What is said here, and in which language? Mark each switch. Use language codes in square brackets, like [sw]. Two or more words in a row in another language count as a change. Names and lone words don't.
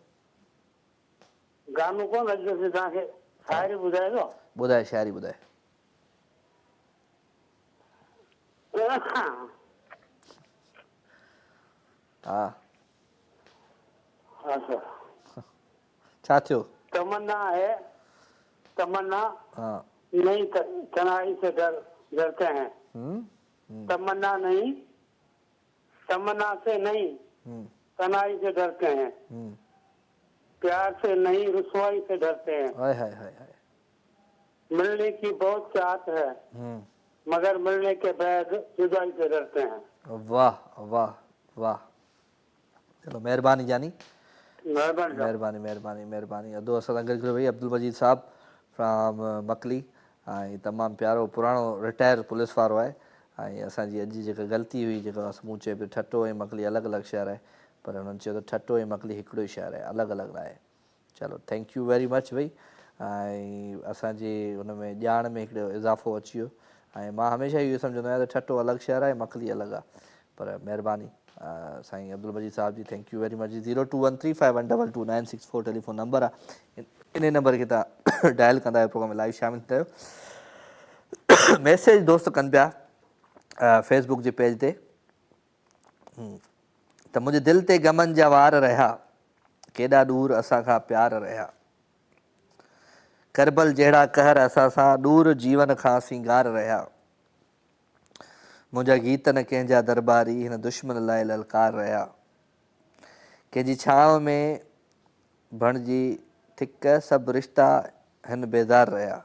[sd] गानो कोन, अॼु तव्हांखे शाइरी ॿुधायो। ॿुधाए शाइरी ॿुधाए। हा छा थियो? [ur] تمنا ہے تمنا, ہاں نہیں کنائی سے ڈرتے ہیں. تمنا نہیں، تمنا سے نہیں کنائی سے ڈرتے ہیں، پیار سے نہیں رسوائی سے ڈرتے ہیں. ہائے ہائے ہائے ہائے. ملنے کی بہت چاہت ہے مگر ملنے کے بعد جدائی سے ڈرتے ہیں. [sd] वाह वाह वाह। चलो मेहरबानी जानी, मेहरबानी मेहरबानी मेहरबानी मेहरबानी। अदो असां सां गॾु कयो भई अब्दुल मजीद साहब फ्राम मकली, ऐं तमामु प्यारो पुराणो रिटायर पुलिस वारो आहे। ऐं असांजी अॼु जेका ग़लती हुई, जेका मूं चए पियो ठटो ऐं मकली अलॻि अलॻि शहर आहे, पर हुननि चयो त ठटो ऐं मकली हिकिड़ो ई शहर आहे, अलॻि अलॻि न आहे। [en] चलो thank you very much भई। [sd] ऐं असांजे हुन में ॼाण में हिकिड़ो इज़ाफ़ो अची वियो। ऐं मां हमेशह इहो सम्झंदो आहियां त ठटो अलॻि शहर आहे, मकली अलॻि आहे, पर महिरबानी साईं अब्दुल मजीद साहब जी, [en] thank you very much. [sd] 0213512296 टेलीफोन नंबर आहे, इन नंबर खे तव्हां डायल कंदा आहियो, प्रोग्राम में लाइव शामिलु थियो। मैसेज दोस्त कनि पिया फेसबुक जे पेज ते त मुंहिंजे दिलि ते गमनि जा वार रहिया, केॾा दूर असां खां प्यार रहिया, करबल जहिड़ा कहर असां सां दूर जीवन खां सिंगार रहिया, मुंहिंजा गीत न कंहिंजा दरबारी हिन दुश्मन लाइ ललकार रहिया, कंहिंजी छांव में बणिजी थिक सभु रिश्ता हिन बेज़ार रहिया।